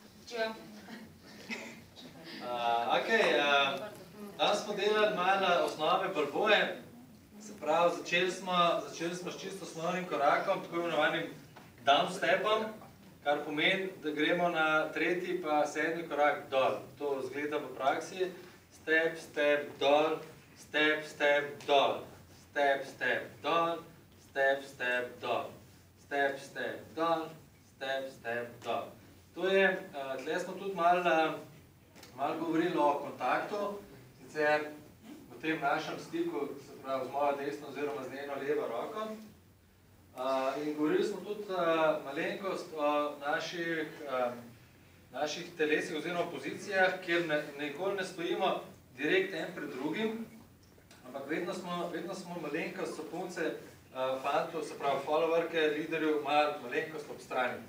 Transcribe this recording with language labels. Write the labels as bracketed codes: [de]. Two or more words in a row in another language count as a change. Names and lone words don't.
[sl] Danes smo delali malo osnove balboje, se pravi, začeli smo s čisto osnovnim korakom, tako imenovanim down stepom, kar pomeni, da gremo na tretji pa sedmi korak dol. To izgleda v praksi. [en] Step, step, [sl] dol, [en] step, step, [sl] dol, [en] step, step, [sl] dol, [en] step, step, [sl] dol, [en] step, step, [sl] dol, [en] step, step, [sl] dol. To je, tle smo tudi malo govorili o kontaktu, sicer v tem našem stiku, se pravi z mojo desno oziroma z njeno levo roko. In govorili smo tudi malenkost o naših telesih oziroma pozicijah, kjer nikoli ne stojimo direkt en pred drugim, ampak vedno smo malenkost, so punce, fantov, se pravi followerke, liderjev, malenkost ob strani.